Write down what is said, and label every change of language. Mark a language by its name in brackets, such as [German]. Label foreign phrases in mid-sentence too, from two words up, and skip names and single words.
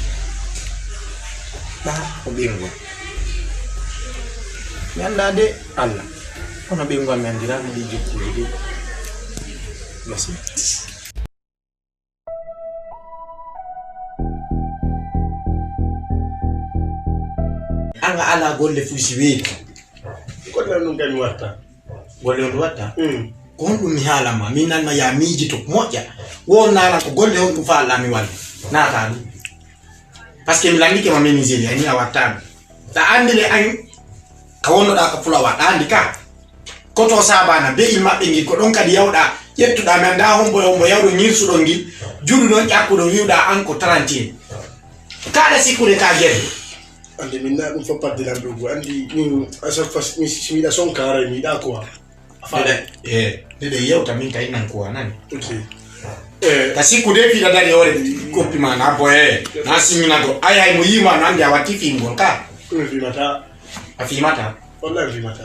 [Fula] ɗa ko ɓengo mi anda de Allah kono ɓengo mi andira mi ɗi jokkuji de gasi anga ala golle fusi weeti golle ɗum kadi watta golle on watta ko honɗum mi haalama min nanma ya miiji to moƴƴa won nalan ko golle on ɗum faalla mi walla naata ɗum [French] par ce que [Fula] mi landike ma min Nigéria ni a wattano ta andi le an ka wonnoɗa ka fulawa ɗa andi ka koto sabana be il maɓɓe ngil ko ɗon kadi yawɗa ƴettuɗa mi anda hombo yawɗo ñirsuɗo ngil juɗu ɗon ƴakkuɗo wiwɗa an ko 31 kaɗa sikkude ka guerte andi min na ɗum foppaddiran ɗogo andi min [French] à chaque fois [Fula] mi miɗa sonkara miɗa quoi ɗeɗe yewta min kay nan kuwa nani ok ka sikkude fiɗa dari hoore koppi ma na boye na simminago ayay mo yima no andi a watti fingol ka ɗum fimata a fimata wallahi fimata